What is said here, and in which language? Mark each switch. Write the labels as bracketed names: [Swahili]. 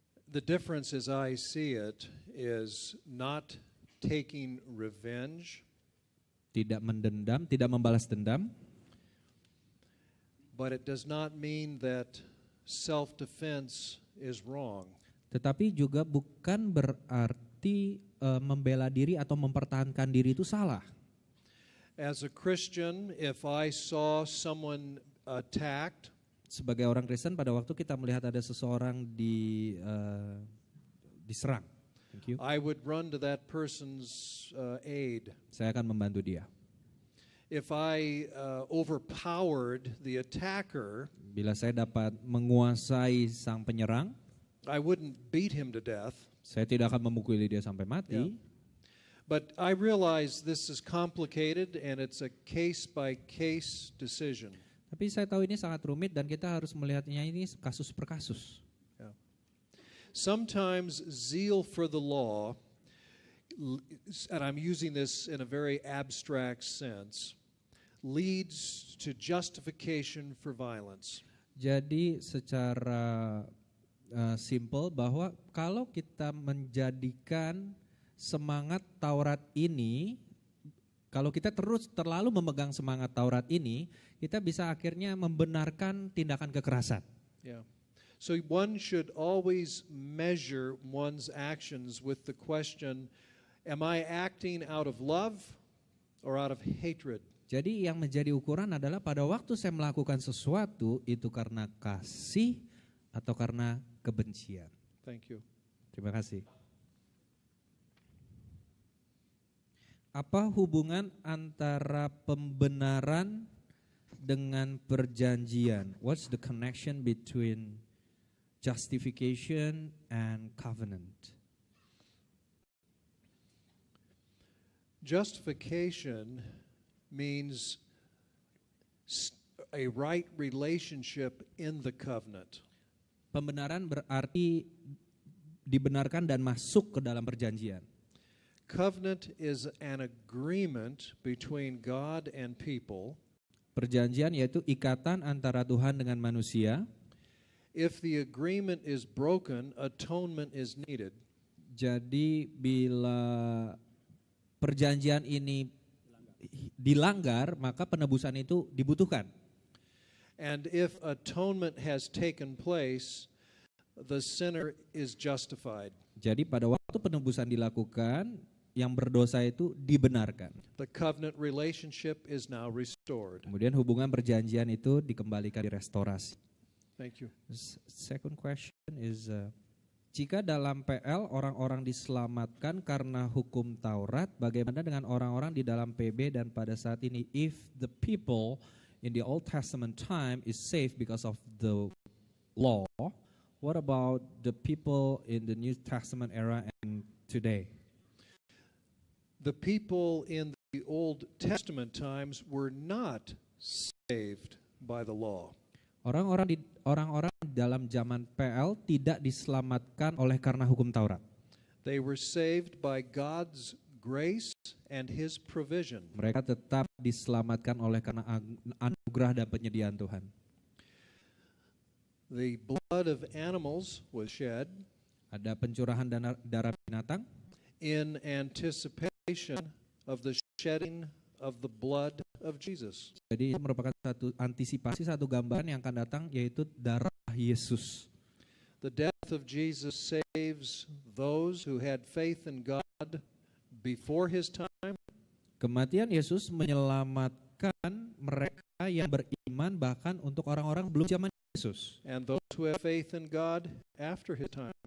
[English] The difference as I see it is not taking revenge, [Indonesian] Tidak mendendam, tidak membalas dendam, [English] but it does not mean that self-defense is wrong. [Indonesian] tetapi juga bukan berarti membela diri atau mempertahankan diri itu salah. [English] As a Christian, if I saw someone attacked, [Indonesian] Sebagai orang Kristen, pada waktu kita melihat ada seseorang diserang, [English] thank you, I would run to that person's aid. [Indonesian] saya akan membantu dia. [English] If I overpowered the attacker, [Indonesian] Bila saya dapat menguasai sang penyerang, [English] I wouldn't beat him to death. [Indonesian] saya tidak akan memukuli dia sampai mati. [English] Yeah. But I realize this is complicated and it's a case-by-case decision. [Indonesian] Tapi saya tahu ini sangat rumit dan kita harus melihatnya ini kasus per kasus. [English] Yeah. Sometimes zeal for the law, and I'm using this in a very abstract sense, leads to justification for violence. [Indonesian] Jadi secara simple bahwa kalau kita menjadikan semangat Taurat ini, kalau kita terus terlalu memegang semangat Taurat ini, kita bisa akhirnya membenarkan tindakan kekerasan. [English] Yeah. So one should always measure one's actions with the question, am I acting out of love or out of hatred? [Indonesian] Jadi yang menjadi ukuran adalah pada waktu saya melakukan sesuatu itu karena kasih atau karena kebencian. [English] Thank you. [Indonesian] Terima kasih. Apa hubungan antara pembenaran dengan perjanjian? [English] What's the connection between justification and covenant? Justification means a right relationship in the covenant. [Indonesian] Pembenaran berarti dibenarkan dan masuk ke dalam perjanjian. [English] Covenant is an agreement between God and people. [Indonesian] Perjanjian yaitu ikatan antara Tuhan dengan manusia. [English] If the agreement is broken, atonement is needed. [Indonesian] Jadi bila perjanjian ini dilanggar, maka penebusan itu dibutuhkan. [English] And if atonement has taken place, the sinner is justified. [Indonesian] Jadi pada waktu penebusan dilakukan, yang berdosa itu dibenarkan. [English] The covenant relationship is now restored. [Indonesian] Kemudian hubungan perjanjian itu dikembalikan, direstorasi. [English] Thank you. Second question is, [Indonesian] jika dalam PL orang-orang diselamatkan karena hukum Taurat, bagaimana dengan orang-orang di dalam PB dan pada saat ini? [English] If the people in the Old Testament time is saved because of the law, what about the people in the New Testament era and today? The people in the Old Testament times were not saved by the law. [Indonesian] Orang-orang dalam zaman PL tidak diselamatkan oleh karena hukum Taurat. [English] They were saved by God's grace and His provision. [Indonesian] Mereka tetap diselamatkan oleh karena anugerah dan penyediaan Tuhan. [English] The blood of animals was shed [Indonesian] Ada pencurahan darah binatang [English] in anticipation of the shedding of the blood of Jesus. [Indonesian] Jadi itu merupakan satu antisipasi, satu gambaran yang akan datang, yaitu darah Yesus. [English] The death of Jesus saves those who had faith in God before His time. [Indonesian] Kematian Yesus menyelamatkan mereka yang beriman bahkan untuk orang-orang belum zaman Yesus. [English] And those who have faith in God after His time.